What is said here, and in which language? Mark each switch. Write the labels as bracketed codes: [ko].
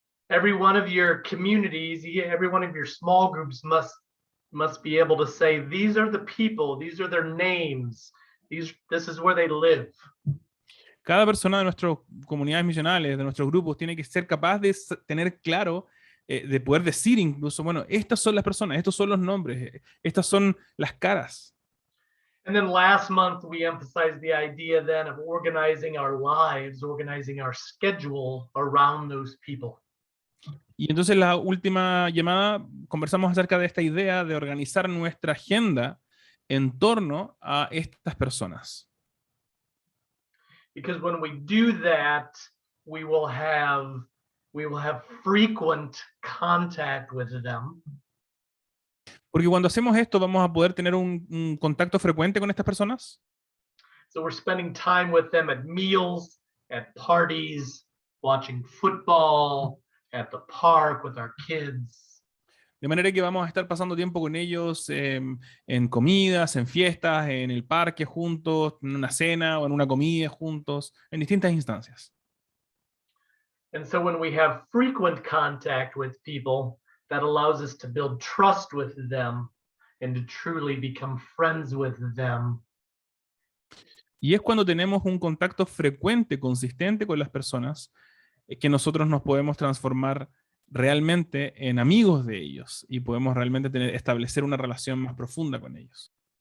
[en] Every one of your communities, every one of your small groups must be able to say, these are the people, these are their names, this is where they live. [es] Cada persona de nuestras comunidades misionales, de nuestros grupos, tiene que ser capaz de tener claro, de poder decir incluso, bueno, estas son las personas, estos son los nombres, estas son las caras. [en] And then last month we emphasized the idea then of organizing our lives, organizing our schedule around those people. [es] Y entonces la última llamada conversamos acerca de esta idea de organizar nuestra agenda en torno a estas personas. [en] Because when we do that, we will have frequent contact with them. [es] Porque cuando hacemos esto vamos a poder tener un contacto frecuente con estas personas. [en] So we're spending time with them at meals, at parties, watching football, at the park with our kids. [es] De manera que vamos a estar pasando tiempo con ellos en comidas, en fiestas, en el parque juntos, en una cena o en una comida juntos, en distintas instancias. [en] And so when we have frequent contact with people, that allows us to build trust with them and to truly become friends with them. [es] Y es cuando tenemos un contacto frecuente, consistente con las personas, que nosotros nos podemos transformar realmente en amigos de ellos y podemos realmente establecer una relación más profunda con ellos.